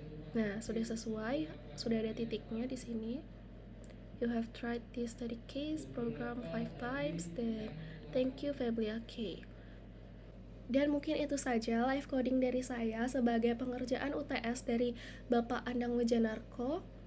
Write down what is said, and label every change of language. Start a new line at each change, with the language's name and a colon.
Indonesian: Nah, sudah sesuai, sudah ada titiknya di sini.
English: You have tried this study case program 5 times, then thank you Feblia K.
Indonesian: Dan mungkin itu saja live coding dari saya sebagai pengerjaan UTS dari Bapak Andang Wijanarko.